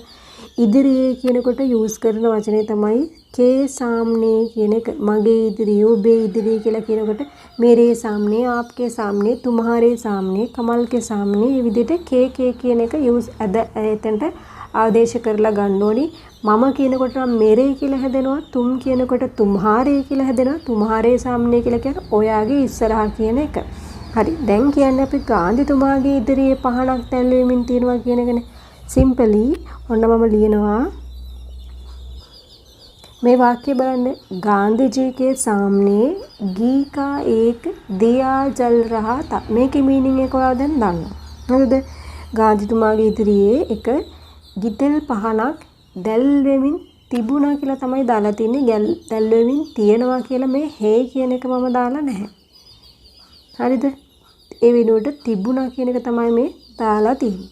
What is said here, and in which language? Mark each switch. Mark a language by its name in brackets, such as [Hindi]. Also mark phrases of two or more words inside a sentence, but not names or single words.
[Sinhala] ඉදිරියේ කියනකොට යූස් කරන වචනේ තමයි [Hindi] के सामने [Sinhala] කියන එක. මගේ ඉදිරියේ, ඔබේ ඉදිරියේ කියලා කියනකොට [Hindi] मेरे सामने, आपके सामने, तुम्हारे सामने, कमल के सामने [Sinhala] මේ විදිහට के කියන එක යූස් එතනට ආදේශ කරලා ගන්න ඕනි. මම කියනකොට නම් मेरे කියලා හැදෙනවා. तुम කියනකොට तुम्हारे කියලා හැදෙනවා. [Hindi] तुम्हारे सामने [Sinhala] කියලා කියන්නේ ඔයාගේ ඉස්සරහා කියන එක. හරි. දැන් කියන්නේ අපි ගාන්ධිතුමාගේ ඉදිරියේ පහනක් දැල් වෙමින් තියෙනවා කියන එකනේ. सिंपली ඔන්න මම ලියනවා මේ वाक्य බලන්න. [Hindi] गांधी जी के सामने घी का एक दिया जल रहा था. [Sinhala] මේකේ මීනින් එක ඔයාලා දැන් දන්නවා. හරිද? ගාන්ධිතුමාගේ ඉදිරියේ එක ගිතෙල් පහනක් දැල් වෙමින් තිබුණා කියලා තමයි දාලා තින්නේ. දැල් වෙමින් තියෙනවා කියලා මේ හේ කියන එක මම දාලා නැහැ. හරිද? ඒ වෙනුවට තිබුණා කියන එක තමයි මේ දාලා තියෙන්නේ.